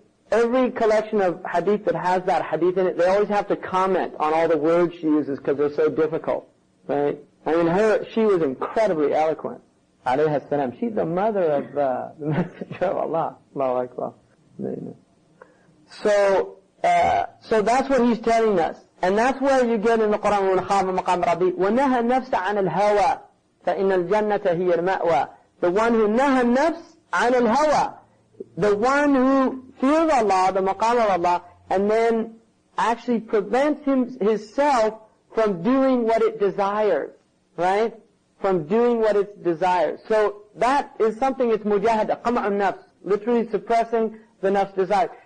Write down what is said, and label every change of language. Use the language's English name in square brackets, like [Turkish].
[English] every collection of hadith that has that hadith in it, they always have to comment on all the words she uses because they're so difficult, right? I mean, she was incredibly eloquent. Alayhi salam. She's the mother of the Messenger of Allah. Allahu Akbar. So that's what he's telling us. And that's where you get in the Quran, [Arabic] وَمَنْ خَافَ مَقَامَ رَبِّهِ وَنَهَى النَّفْسَ عَنِ الْهَوَى فَإِنَّ الْجَنَّةَ هِيَ الْمَأْوَى. [English] The one who naha nafs [Arabic] عَنِ الْهَوَى, [English] the one who fears Allah, the maqam of Allah, and then actually prevents himself from doing what it desires, right? From doing what it desires. So that is something, it's mujahada, qama'un nafs, literally suppressing the nafs desire.